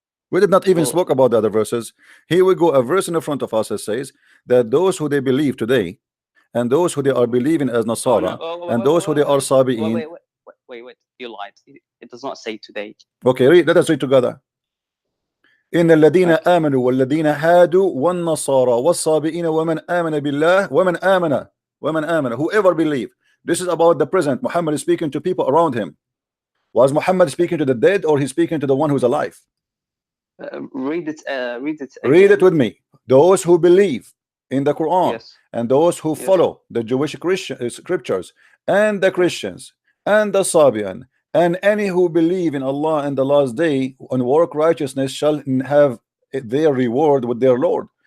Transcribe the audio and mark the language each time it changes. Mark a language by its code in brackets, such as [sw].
[en] We did not even spoke about the other verses. Here we go, a verse in the front of us that says that those who they believe today, and those who they are believing as Nasara, and those who they are Sabi'in. Wait, you lied. It does not say today. Okay, let us read together. [ar] إن الذين آمنوا والذين هادوا والنصارى والصابئين ومن آمن بالله ومن آمن [en] whoever believe. This is about the present. Muhammad is speaking to people around him. Was Muhammad speaking to the dead, or he's speaking to the one who's alive? Read it again. Read it with me. Those who believe in the Quran, yes, and those who follow the Jewish scriptures, and the Christians and the Sabian, and any who believe in Allah and the last day and work righteousness shall have their reward with their Lord.